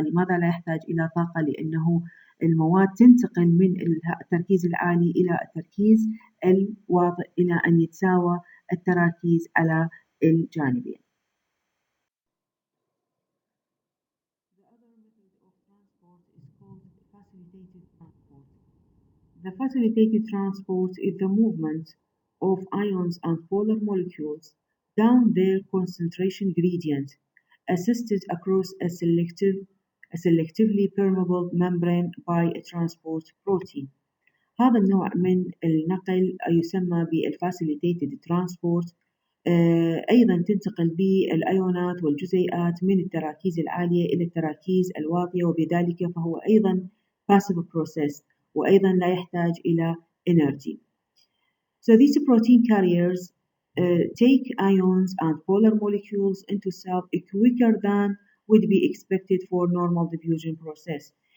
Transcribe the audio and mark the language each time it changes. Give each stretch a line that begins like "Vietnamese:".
Arabic: لماذا لا يحتاج إلى طاقة؟ لأنه المواد تنتقل من التركيز العالي إلى التركيز الواطئ إلى أن يتساوى التراكيز على الجانبين.
English: The other method of transport is called facilitated transport. The facilitated transport is the movement of ions and polar molecules down their concentration gradient, assisted across a selectively permeable membrane by a transport protein.
Arabic: هذا النوع من النقل يسمى بالفاسيليتيتد ترانسبورت. أيضا تنتقل بالأيونات والجزيئات من التراكيز العالية إلى التراكيز الواطية، وبذلك فهو أيضا passive process وأيضا لا يحتاج إلى energy.
English: So these protein carriers take ions and polar molecules into cell quicker than would be expected for normal diffusion process.